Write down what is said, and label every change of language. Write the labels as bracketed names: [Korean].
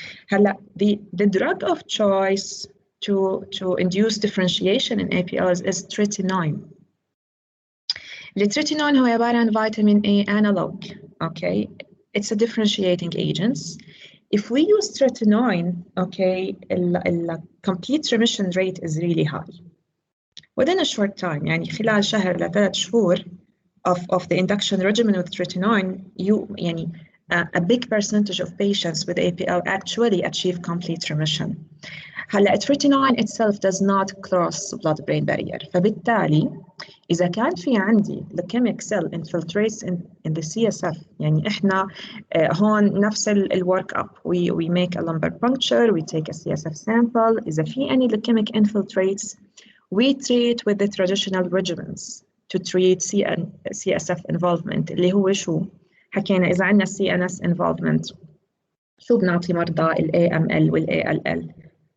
[English] The drug of choice to induce differentiation in APLs is tretinoin. [Arabic] التريتينون هو عبارة عن vitamin A analog. [English] Okay, it's a differentiating agent. If we use tretinoin, okay, the complete remission rate is really high. Within a short time, [Arabic] يعني خلال شهر ل3 شهور [English] of the induction regimen with tretinoin, يعني a big percentage of patients with APL actually achieve complete remission. هلا tretinoin itself does not cross blood-brain barrier. [Arabic] فبالتالي إذا كان في عندي [English] leukemic cell infiltrates in the CSF, [Arabic] يعني إحنا هون نفس work up. [English] We make a lumbar puncture, we take a CSF sample. إذا في any leukemic infiltrates, we treat with the traditional regimens to treat CSF involvement اللي هو شو؟ [Arabic] حكينا إذا عندنا CNS involvement شو بنعطي مرضى ال [English] AML وال ALL؟